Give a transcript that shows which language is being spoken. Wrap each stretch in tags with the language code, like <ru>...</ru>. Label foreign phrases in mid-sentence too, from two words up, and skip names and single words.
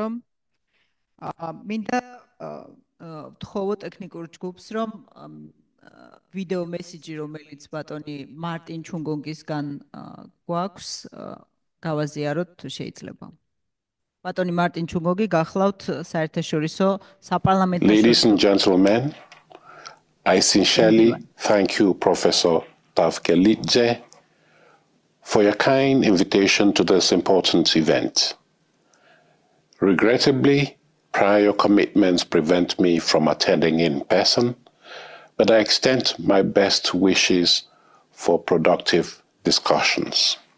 <ka>მინდა ვთხოვო ტექნიკურ ჯგუფს, რომ ვიდეო მესიჯი, რომელიც ბატონი მარტინ ჩუნგონგისგან გვაქვს, გავაზიაროთ თუ შეიძლება. ბატონი მარტინ ჩუმოგი, გახლავთ საერთაშორისო საპარლამენტო.</ka> <en>Ladies and gentlemen, I sincerely thank you, Professor Sophie Kiladze, for your kind invitation to this important event. Regrettably, prior commitments prevent me from attending in person, but I extend my best wishes for productive discussions.</en>